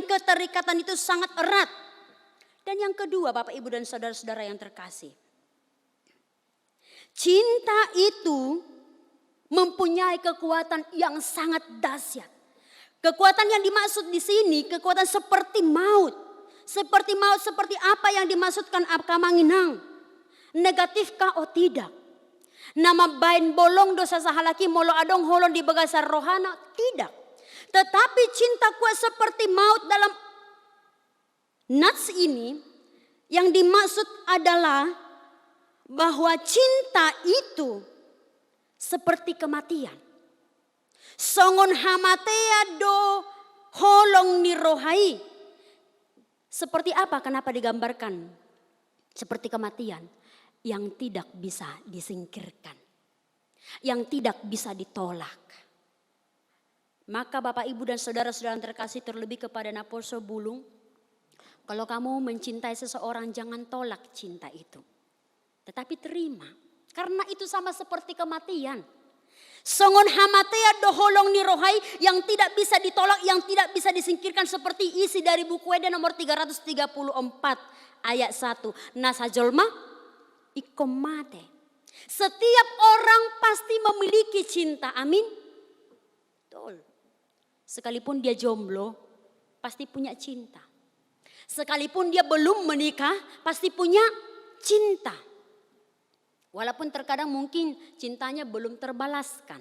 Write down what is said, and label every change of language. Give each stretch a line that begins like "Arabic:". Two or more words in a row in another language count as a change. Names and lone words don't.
Indonesian: Keterikatan itu sangat erat. Dan yang kedua Bapak Ibu dan saudara-saudara yang terkasih. Cinta itu mempunyai kekuatan yang sangat dahsyat. Kekuatan yang dimaksud di sini kekuatan seperti maut. Seperti maut, seperti apa yang dimaksudkan Kamanginang? Negatifkah o tidak?
Batak Toba: Nama bain bolong dosa sahalaki molo adong holon di bagasar rohana?
Indonesian: Tidak. Tetapi cinta kuat seperti maut dalam nats ini yang dimaksud adalah bahwa cinta itu seperti kematian.
Batak Toba: Songon hamatea do holong ni rohai.
Indonesian: Seperti apa? Kenapa digambarkan seperti kematian yang tidak bisa disingkirkan, yang tidak bisa ditolak. Maka Bapak Ibu dan saudara-saudara yang terkasih, terlebih kepada Naposo Bulung, kalau kamu mencintai seseorang jangan tolak cinta itu, tetapi terima, karena itu sama seperti kematian.
Batak Toba: Songon hamatea doholong ni rohai
Indonesian: yang tidak bisa ditolak, yang tidak bisa disingkirkan, seperti isi dari buku Eda nomor 334 ayat 1.
Batak Toba: Nasa jolma ikom mate.
Indonesian: Setiap orang pasti memiliki cinta, amin. Betul. Sekalipun dia jomblo pasti punya cinta. Sekalipun dia belum menikah pasti punya cinta. Walaupun terkadang mungkin cintanya belum terbalaskan.